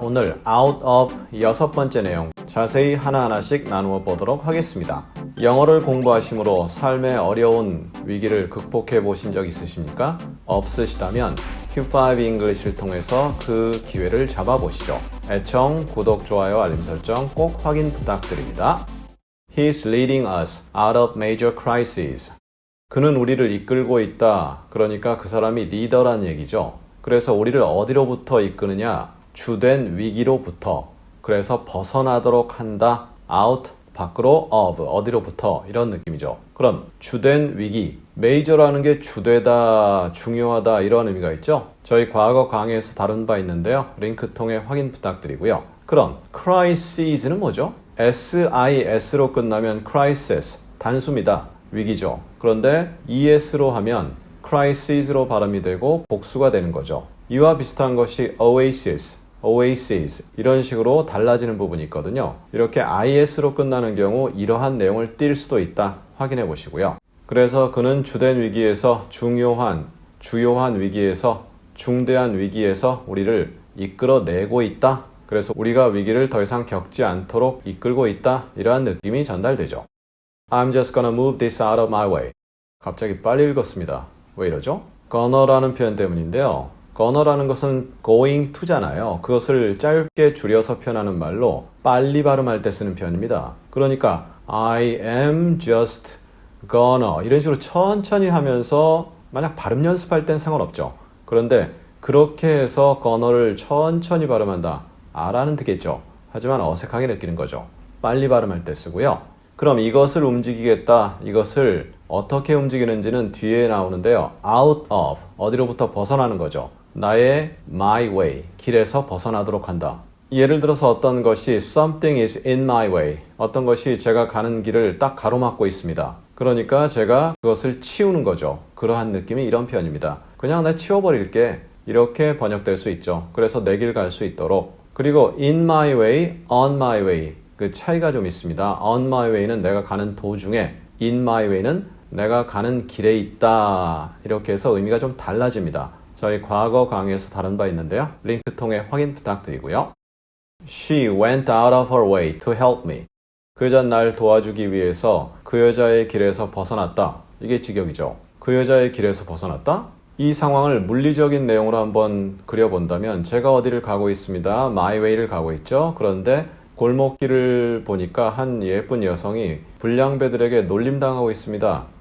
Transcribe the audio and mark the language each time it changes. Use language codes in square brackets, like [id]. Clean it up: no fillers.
[ko] 오늘 out of 6번째 내용 자세히 하나하나씩 나누어 보도록 하겠습니다. 영어를 공부하심으로 삶의 어려운 위기를 극복해 보신 적 있으십니까? 없으시다면 Q5 English를 통해서 그 기회를 잡아보시죠. 애청, 구독, 좋아요, 알림 설정 꼭 확인 부탁드립니다. [en] He's leading us out of major crises. [ko] 그는 우리를 이끌고 있다. 그러니까 그 사람이 리더란 얘기죠. 그래서 우리를 어디로부터 이끄느냐? 주된 위기로부터. 그래서 벗어나도록 한다. out, 밖으로, of, 어디로부터 이런 느낌이죠. 그럼 주된 위기, 메이저라는 게 주되다, 중요하다 이런 의미가 있죠. 저희 과거 강의에서 다룬 바 있는데요. 링크 통해 확인 부탁드리고요. 그럼 crisis는 뭐죠? SIS로 끝나면 crisis, 단수입니다. 위기죠. 그런데 ES로 하면 crisis로 발음이 되고 복수가 되는 거죠. 이와 비슷한 것이 oasis 이런 식으로 달라지는 부분이 있거든요. 이렇게 is로 끝나는 경우 이러한 내용을 띌 수도 있다. 확인해 보시고요. 그래서 그는 주된 위기에서 주요한 위기에서 중대한 위기에서 우리를 이끌어내고 있다. 그래서 우리가 위기를 더 이상 겪지 않도록 이끌고 있다. 이러한 느낌이 전달되죠. [en] I'm just gonna move this out of my way. [ko] 갑자기 빨리 읽었습니다. 왜 이러죠? gonna라는 표현 때문인데요. gonna라는 것은 [en] going to [ko] 잖아요. 그것을 짧게 줄여서 표현하는 말로 빨리 발음할 때 쓰는 표현입니다. 그러니까 [en] I am just gonna [ko] 이런 식으로 천천히 하면서 만약 발음 연습할 땐 상관없죠. 그런데 그렇게 해서 gonna를 천천히 발음한다. R라는 듣겠죠. 하지만 어색하게 느끼는 거죠. 빨리 발음할 때 쓰고요. 그럼 이것을 움직이겠다. 이것을 어떻게 움직이는지는 뒤에 나오는데요. out of, 어디로부터 벗어나는 거죠. 나의 [en] my way, [ko] 길에서 벗어나도록 한다. 예를 들어서 어떤 것이 [en] something is in my way, [ko] 어떤 것이 제가 가는 길을 딱 가로막고 있습니다. 그러니까 제가 그것을 치우는 거죠. 그러한 느낌이 이런 표현입니다. 그냥 내 치워버릴게. 이렇게 번역될 수 있죠. 그래서 내 길 갈 수 있도록. 그리고 [en] in my way, on my way. [ko] 그 차이가 좀 있습니다. [en] on my way [ko] 는 내가 가는 도중에, [en] in my way [ko] 는 내가 가는 길에 있다. 이렇게 해서 의미가 좀 달라집니다. 저희 과거 강의에서 다룬 바 있는데요. 링크 통해 확인 부탁드리고요. [en] She went out of her way to help me. [ko] 그 여자는 날 도와주기 위해서 그 여자의 길에서 벗어났다. 이게 직역이죠. 그 여자의 길에서 벗어났다? 이 상황을 물리적인 내용으로 한번 그려본다면 제가 어디를 가고 있습니다. my way를 가고 있죠. 그런데 골목길을 보니까 한 예쁜 여성이 불량배들에게 놀림당하고 있습니다.